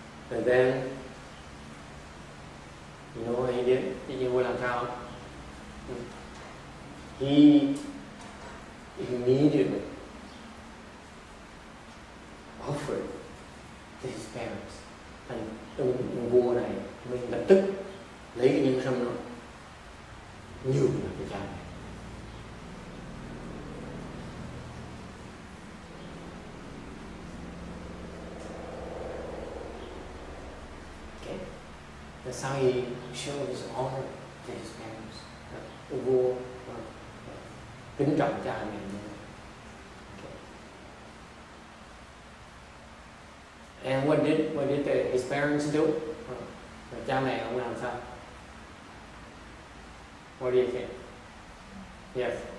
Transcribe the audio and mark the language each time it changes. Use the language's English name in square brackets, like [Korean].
[English] And then, you know what he did? [Vietnamese] Nhà vua làm sao? [English] He immediately offered to his parents. [Vietnamese] Ông vua này mới lập tức lấy cái nhân sâm đó nhường lại cho cha mẹ. [English] That's how he showed his honor to his parents. [Vietnamese] Cái vua kính trọng cha mẹ mình. [English] And what did his parents do? [Vietnamese] Và cha mẹ ông làm sao? [English] What do you think? Yes.